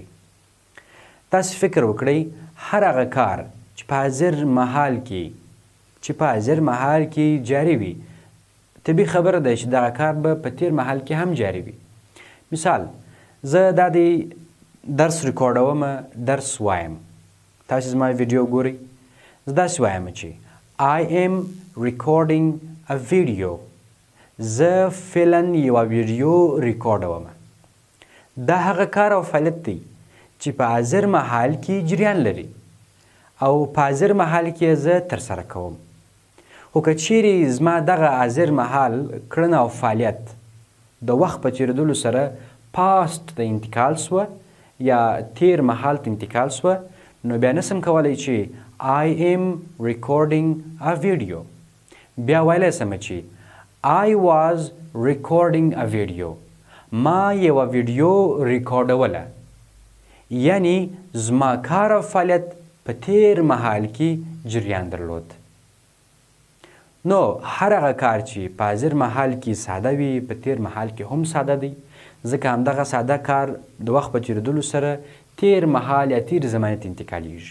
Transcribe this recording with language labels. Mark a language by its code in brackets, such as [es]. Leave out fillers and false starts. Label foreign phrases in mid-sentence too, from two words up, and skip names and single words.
[ps] تاسو فکر وکړئ، هر هغه کار چې په حاضر مهال کې جاري وي، طبیعي خبره ده چې دغه کار به په تېر مهال کې هم جاري وي. مثال: زه دا د درس ریکارډوم، درس وایم. تاسې زما ویډیو ګورئ. زه داسې وایم چې [en] I am recording a video. [ps] زه فعلا یوه ویډیو ریکارډوم. دا هغه کار او فعالیت دی چې په حاضر مهال کې جریان لري او په حاضر مهال کې زه ترسره کوم. خو که چیرې زما دغه حاضر مهال کړنه او فعالیت د وخت په تېرېدلو سره پاست ته انتقال سوه یا تېر مهال ته انتقال سوه، نو بیا نسم کولی چې [en] I am recording a video. [ps] بیا ویلی سم چې [en] I was recording a video. [ps] ما یوه ویډیو ریکارډوله، یعنی زما کار او فعالیت په تېر مهال کې جریان درلود. نو هر هغه کار چې په حاضر مهال کې ساده وي، په تېر مهال کې هم ساده دی، ځکه همدغه ساده کار د وخت په تېرېدلو سره تېر مهال یا تېر زمانې ته انتقالیږي.